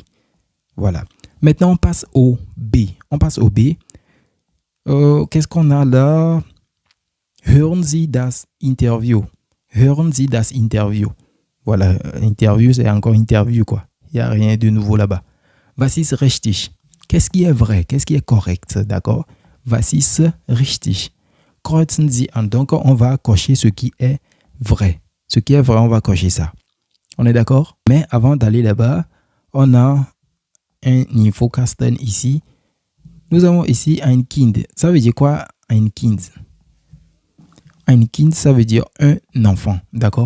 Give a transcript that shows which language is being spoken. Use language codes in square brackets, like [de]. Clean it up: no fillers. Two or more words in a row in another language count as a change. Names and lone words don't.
[fr] Voilà. Maintenant, on passe au B. Qu'est-ce qu'on a là? [de] Hören Sie das Interview. Hören Sie das Interview. [fr] Voilà, interview, c'est encore interview, quoi. Il n'y a rien de nouveau là-bas. [de] Was ist richtig? [fr] Qu'est-ce qui est vrai? Qu'est-ce qui est correct? D'accord? [de] Was ist richtig? Kreuzen Sie an. [fr] Donc, on va cocher ce qui est vrai. Ce qui est vrai, on va cocher ça. On est d'accord? Mais avant d'aller là-bas, on a un Infokasten ici. Nous avons ici [de] ein Kind. [fr] Ça veut dire quoi, [de] ein Kind? Ein Kind, [fr] ça veut dire un enfant. D'accord?